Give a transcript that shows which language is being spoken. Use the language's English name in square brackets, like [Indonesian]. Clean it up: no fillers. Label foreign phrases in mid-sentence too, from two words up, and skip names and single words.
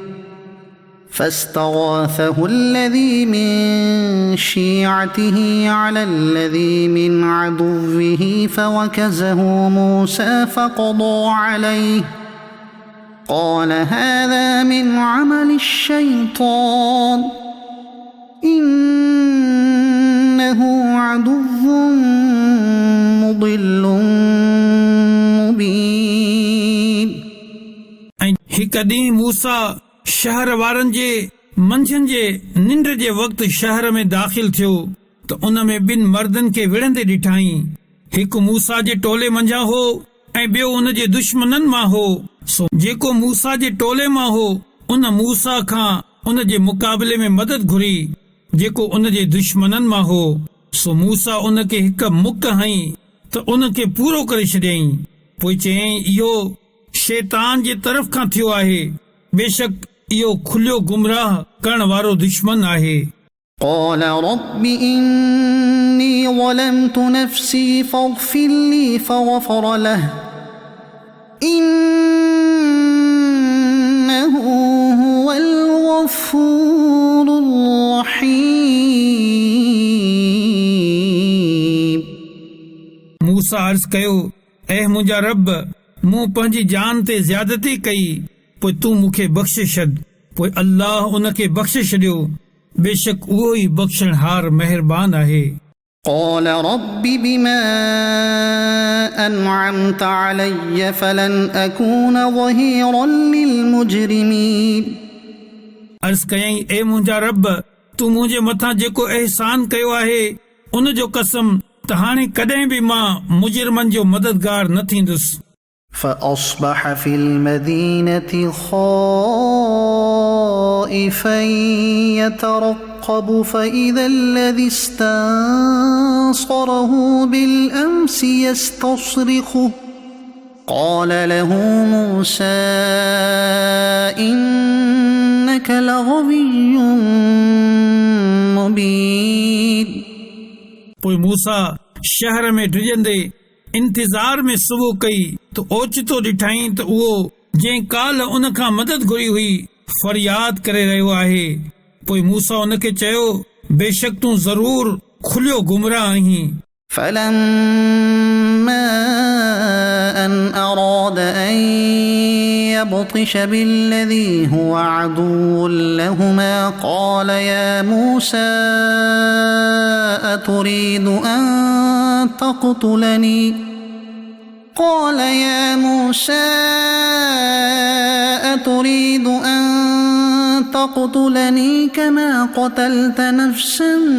[Arabic] فاستغاثه الذي من شيعته على الذي من عدوه فوكزه موسى فقضى عليه قال هذا من عمل الشيطان إنه عدو مضل مبين. [Sindhi] ऐं हिकु ॾींहुं मूसा शहर वारनि जे मंझंदि जे निंड जे वक़्तु शहर में दाख़िल थियो त उन में ॿिनि मर्दनि खे विढ़ंदे ॾिठाई। हिकु मूसा जे टोले मंझां हो ऐं ॿियो उन जे दुश्मननि मां हो। सो जेको मूसा जे टोले मां हो उन मूसा खां उन जे मुक़ाबले में मदद घुरी। जेको उन जे दुश्मननि मां हो सो मूसा उन खे हिकु मुक हई त उन खे पूरो करे छॾियईं। पोइ चयईं इहो शैतान जे तरफ़ खां थियो आहे। बेशक इहो खुलियो गुमराह करण वारो दुश्मन आहे। [Arabic] قال رب إني ظلمت نفسي فاغفر لي فغفر له إنه هو الغفور الرحيم. [Sindhi] मूसा अर्ज़ कयो ऐ मुंहिंजा रब मूं पंहिंजी जान ते ज़्यादती कई पोइ तूं मूंखे बख़्शे छॾ। पोइ अल्लाह उन खे बख़्शे छॾियो। बेशक उहो ई बख़्शणहार महिरबान आहे। [Arabic] قال رب بما أنعمت علي فلن أكون ظهيرا للمجرمين. [Sindhi] अर्ज़ कयईं ए मुंहिंजा रब तूं मुंहिंजे मथां जेको एहसान कयो आहे उन जो कसम त हाणे कॾहिं बि मां मुजरिमनि जो मददगार न थींदुसि. [Arabic] فأصبح في المدينة خائفا يترقب فإذا الذي استنصره بالأمس يستصرخه قال له موسى إنك لغوي مبين. [Sindhi] पोइ मूसा शहर में डिॼंदे इंतज़ार में सुबुह कई त ओचितो ॾिठाई त उहो जंहिं काल उन खां मदद घुरी हुई फरियाद करे रहियो आहे। पोइ मूसा उनखे चयो बेशक तूं ज़रूर खुलियो गुमराह आहीं। [Arabic] فلما أن أراد أن يبطش بالذي هو عدو لهما قال يا موسى أتريد أن تقتلني كما قتلت نفسا